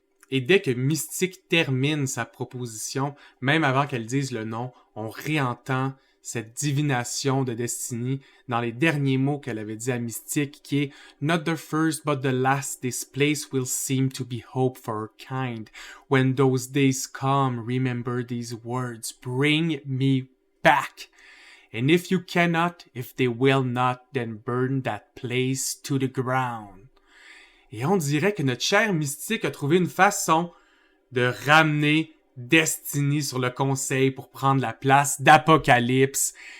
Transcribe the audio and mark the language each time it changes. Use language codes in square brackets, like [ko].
[fr] Et dès que Mystique termine sa proposition, même avant qu'elle dise le nom, on réentend cette divination de Destiny dans les derniers mots qu'elle avait dit à Mystique, qui est « [en] Not the first but the last, this place will seem to be hope for her kind. When those days come, remember these words, bring me back. And if you cannot, if they will not, then burn that place to the ground. [fr] » Et on dirait que notre cher Mystique a trouvé une façon de ramener Destiny sur le conseil pour prendre la place d'Apocalypse.